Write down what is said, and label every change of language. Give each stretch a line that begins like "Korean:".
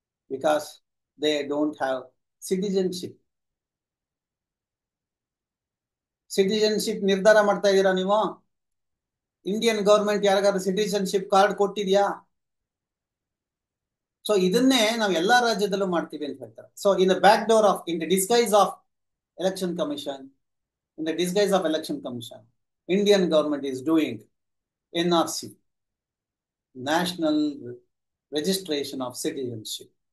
English: Because they don't have citizenship
Kannada: ನಿರ್ಧಾರ ಮಾಡ್ತಾ ಇದ್ದೀರಾ ನೀವು?
English: Indian government ಯಾರಿಗಾದ್ರೂ citizenship card ಕೊಟ್ಟಿದ್ಯಾ? So
Kannada: ಇದನ್ನೇ ನಾವು ಎಲ್ಲಾ ರಾಜ್ಯದಲ್ಲೂ ಮಾಡ್ತೀವಿ ಅಂತ ಹೇಳ್ತಾರೆ.
English: So in the disguise of election commission, in the disguise of election commission, Indian government is doing NRC, National Registration of Citizenship.